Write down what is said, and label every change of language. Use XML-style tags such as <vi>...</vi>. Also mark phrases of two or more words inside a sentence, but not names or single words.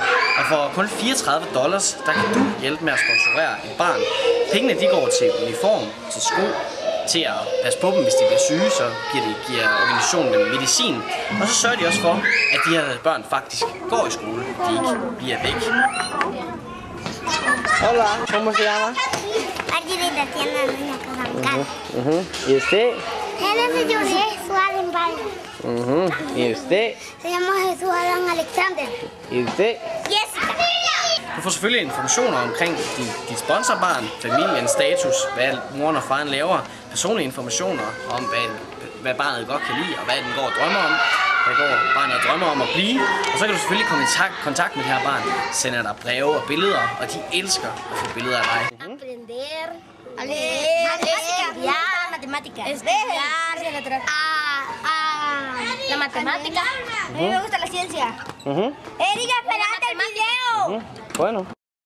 <da>Og for kun $34, der kan du hjælpe med at sponsorere et barn. Pengene de går til uniform, til sko, til at passe på dem, hvis de bliver syge, så giver organisationen dem medicin. Og så sørger de også for, at de her børn faktisk går i skole, de ikke bliver væk.</da> <es>Hola, ¿cómo se llama? Aquí de la tienda de una casa. ¿Y usted? Él se llama Jesús Alan Vargas. ¿Y usted? Se llama Jesús Alan Alexander. ¿Y usted? Jessica.</es> <da>Du får selvfølgelig informationer omkring dit sponsorbarn, familiens status, hvad moren og faren laver, personlige informationer om, hvad barnet godt kan lide, og hvad den går og drømmer om, hvad barnet drømmer om at blive. Og så kan du selvfølgelig komme i kontakt med det her barn, sender dig breve og billeder, og de elsker at få billeder af dig.</da> <es>Aprender a leer, estudiar matemáticas. Estudiar la matemática. A mí me gusta la ciencia. Erika, espérate el video. Bueno.</es>